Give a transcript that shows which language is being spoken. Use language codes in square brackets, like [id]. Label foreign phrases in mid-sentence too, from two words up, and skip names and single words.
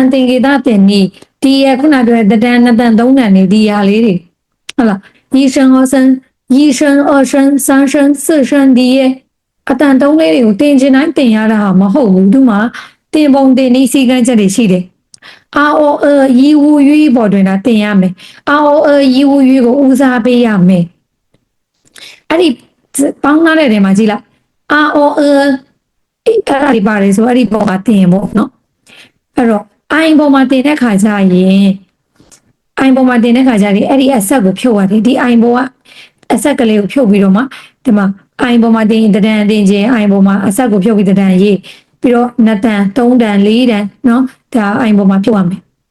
[my] တင်ကေတာတင်နီဒီရခုနပြောတဲ့တန်နှစ်တန်သုံးတန်နေဒီရလေးတွေဟုတ်လား [zh] 一声二声一声二声三声四声 [my] ဒီရအတန်တုံးလေးတွေကိုတင် ချင်တိုင်းတင်ရတာဟာမဟုတ်ဘူးဒီမှာတင်ပုံတင်နည်းစီကံချက်တွေရှိတယ်အာအိုရီဝူရွီပေါ်တွင်တာတင်ရမယ်အာအိုရီ ဝူရွီကိုဦးစားပေးရမယ်အဲ့ဒီပေါင်းထားတဲ့နေရာမှာကြည့်လိုက်အာအိုအဲ့ဒါဒီပါတယ်ဆိုအဲ့ဒီပုံမှာတင်ဖို့နော်အဲ့တော့အိုင်ပုံမှာတင်တဲ့ခါကျရင်အိုင်ပုံမှာတင်တဲ့ခါကျရင်အဲ့ဒီအဆက်ကိုဖြုတ်ရတယ်ဒီအိုင်ပုံကအဆက်ကလေးကိုဖြုတ်ပြီးတော့မှဒီမှာအိုင်ပုံမှာတင်တန်တင်ခြင်းအိုင်ပုံမှာအဆက်ကိုဖြုတ်ပြီးတန်ရေးပြီးတော့2တန်3တန်4တန်နော်ဒါအိုင်ပုံမှာဖြုတ်ရမယ်